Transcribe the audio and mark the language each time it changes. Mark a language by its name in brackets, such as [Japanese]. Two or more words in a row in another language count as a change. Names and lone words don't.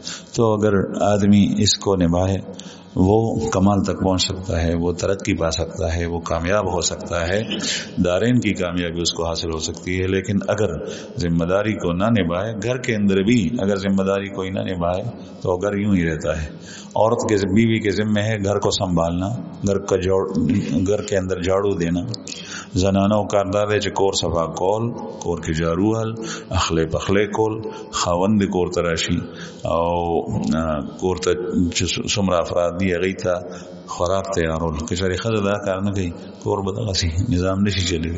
[Urdu] تو اگر آدمی اس کو نبھائے، وہ کمال تک پہنچ سکتا ہے، وہ ترقی پا سکتا ہے، وہ کامیاب ہو سکتا ہے، دارین کی کامیابی اس کو حاصل ہو سکتی ہے. لیکن اگر ذمہ داری کو نہ نبھائے، گھر کے اندر بھی اگر ذمہ داری کوئی نہ نبھائے تو گھر یوں ہی رہتا ہے. عورت کے بیوی کے ذمے ہے گھر کو سنبھالنا، گھر کے اندر جھاڑو دینا. [Pashto] زنانو کاردار چه کور صفا کول، کور کې جارو حل، اخلی پخلی کول، خاوند کور تراشی او کور ته چې څومره افراد دي هغوی ته خوراک تیارول. که چېرې ښځه دا کار نه کوي، کور به دغسې نظام نشي چلېدی.